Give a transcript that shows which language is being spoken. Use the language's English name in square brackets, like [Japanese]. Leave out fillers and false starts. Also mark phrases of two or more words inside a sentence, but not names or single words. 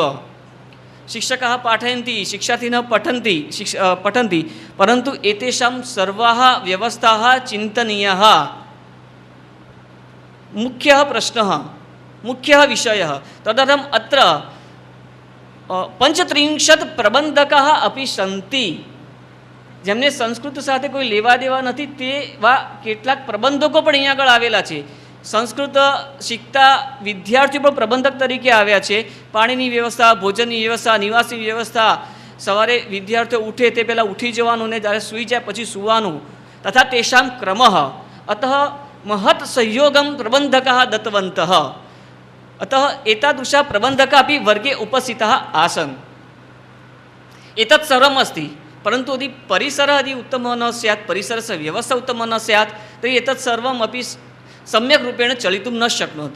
[Sanskrit] शिक्षकाः पाठयन्ति, शिक्षार्थिनः पठन्ति, परन्तु एतेषां सर्वाः व्यवस्थाः चिन्तनीयाः। मुख्यः प्रश्नः, मुख्यः विषयः। तदर्थम् अत्र 35 प्रबन्धकाः अपि सन्ति। [Gujarati] જેમને સંસ્કૃત સાથે કોઈ લેવા દેવા નથી તેવા કેટલાક પ્રબંધકો પણ અહીંયા આગળ આવેલા છે। સંસ્કૃત શીખતા વિદ્યાર્થીઓ પણ પ્રબંધક તરીકે આવ્યા છે। પાણીની વ્યવસ્થા, ભોજનની વ્યવસ્થા, નિવાસની વ્યવસ્થા, સવારે વિદ્યાર્થીઓ ઉઠે તે પહેલાં ઉઠી જવાનું ને જ્યારે સૂઈ જાય પછી સૂવાનું [Sanskrit] તથા તેષાં ક્રમઃ અતઃ महत् सहयोगं प्रबन्धकाः दत्तवन्तः। अतः एतादृशः प्रबन्धकाः अपि वर्गे उपस्थिताः आसन्। एतत् सर्वम् अस्ति, परन्तु यदि परिसरः यदि उत्तमः न स्यात्, परिसरस्य व्यवस्था उत्तमा न स्यात् तर्हि एतत् सर्वम् अपि सम्यक् रूपेण चलितुं न शक्नोति।